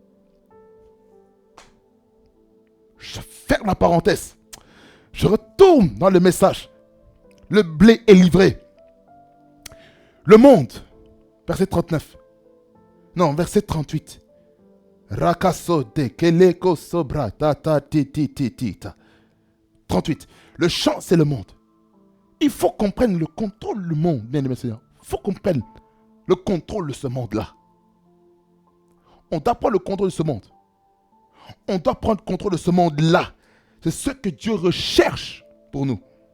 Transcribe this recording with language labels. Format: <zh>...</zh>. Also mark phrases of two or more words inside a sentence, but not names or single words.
<fr>Je ferme la parenthèse. Je retourne dans le message. Le blé est livré. Le monde, verset 39. Non, verset 38. Rakaso de keleko sobra ta ta ti ti ti ti ta. 38. Le champ, c'est le monde. Il faut qu'on prenne le contrôle du monde, bien aimé Seigneur. Il faut qu'on prenne le contrôle de ce monde-là. On doit prendre le contrôle de ce monde. On doit prendre le contrôle de ce monde-là. C'est ce que Dieu recherche pour nous.</fr>